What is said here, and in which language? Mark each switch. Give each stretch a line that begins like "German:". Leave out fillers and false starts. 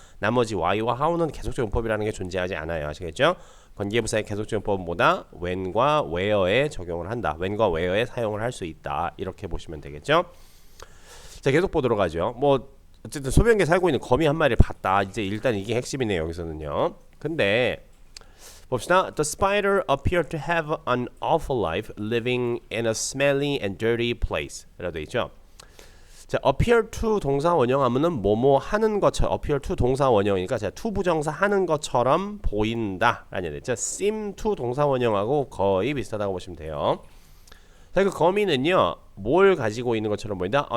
Korean: 나머지 why와 how는 계속적 용법이라는 게 존재하지 않아요. 아시겠죠? 관계부사의 계속적 용법은 뭐다? when과 where에 적용을 한다. when과 where에 사용을 할 수 있다. 이렇게 보시면 되겠죠? 자, 계속 보도록 하죠. 뭐 어쨌든 소변기에 살고 있는 거미 한 마리를 봤다. 이제 일단 이게 핵심이네요. 여기서는요. 근데 봅시다.
English: The spider appeared to have an awful life living in a smelly and dirty place.
Korean: 라고 되어 있죠. 자, appear to 동사 원형하면은 뭐뭐 하는 것처럼 appear to 동사 원형이니까 자, to 부정사 하는 것처럼 보인다. 라는 얘기죠. seem to 동사 원형하고 거의 비슷하다고 보시면 돼요. 자, 그 거미는요, 뭘 가지고 있는 것처럼 보인다?